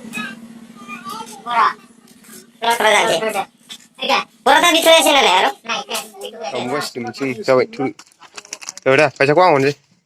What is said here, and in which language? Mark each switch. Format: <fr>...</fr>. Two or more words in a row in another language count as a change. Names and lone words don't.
<bn>বড় যাচ্ছে বড় তো ভিতরে আছে না আরো</bn> <vi>Không có tìm chi cho vậy thôi. Rồi đây, phải cho quang còn gì?</vi>